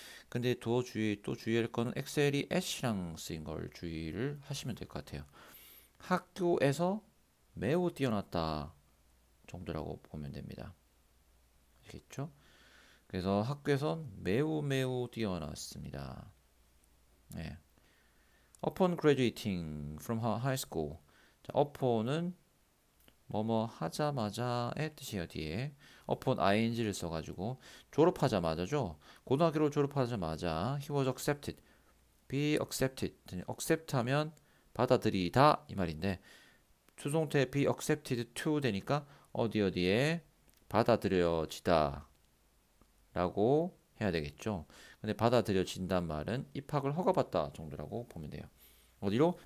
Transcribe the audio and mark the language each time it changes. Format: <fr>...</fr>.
<ko>근데 또 주의할 거는 엑셀이 at이랑 쓰인 걸 주의를 하시면 될 것 같아요. 학교에서 매우 뛰어났다 정도라고 보면 됩니다. 아시겠죠? 그래서 학교에서 매우 뛰어났습니다. 네.</ko> <en>Upon graduating from high school.</en> <ko>자, upon은 뭐뭐 하자마자의 뜻이에요. 뒤에 upon ing를 써가지고 졸업하자마자죠. 고등학교를 졸업하자마자</ko> <en>he was accepted. be accepted.</en> <ko>accept하면 받아들이다 이 말인데 추송태 be accepted to 되니까 어디에 받아들여지다 라고 해야 되겠죠. 근데 받아들여진단 말은 입학을 허가받다 정도라고 보면 돼요. 어디로?</ko>